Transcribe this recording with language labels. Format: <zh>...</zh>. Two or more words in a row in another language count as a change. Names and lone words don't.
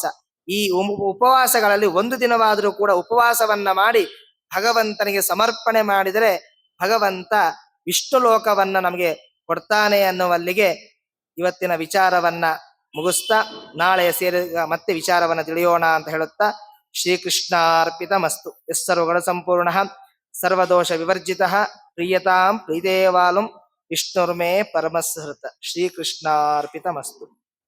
<kn>ಈ ಉಪವಾಸಗಳಲ್ಲಿ 1 ದಿನವಾದರೂ ಕೂಡ ಉಪವಾಸವನ್ನ ಮಾಡಿ ಭಗವಂತನಿಗೆ ಸಮರ್ಪಣೆ ಮಾಡಿದರೆ ಭಗವಂತ ವಿಷ್ಣು ಲೋಕವನ್ನ ನಮಗೆ ಕೊಡ್ತಾನೆ ಅನ್ನುವಲ್ಲಿಗೆ ಇವತ್ತಿನ ವಿಚಾರವನ್ನ ಮುಗಿಸ್ತಾ, ನಾಳೆ ಸೇರಿ ಮತ್ತೆ ವಿಚಾರವನ್ನ ತಿಳಿಯೋಣ ಅಂತ ಹೇಳುತ್ತಾ,</kn> <sa>ಶ್ರೀಕೃಷ್ಣಾರ್ಪಿತ ಮಸ್ತು. ಸರ್ವಗುಣ ಸಂಪೂರ್ಣ ಸರ್ವದೋಷ ವಿವರ್ಜಿತ ಪ್ರಿಯತಾಂ ಪ್ರೀತೇವಾಲಂ ವಿಷ್ಣುರ್ಮೇ ಪರಮಸ್ಹೃತ. ಶ್ರೀಕೃಷ್ಣಾರ್ಪಿತ ಮಸ್ತು.</sa>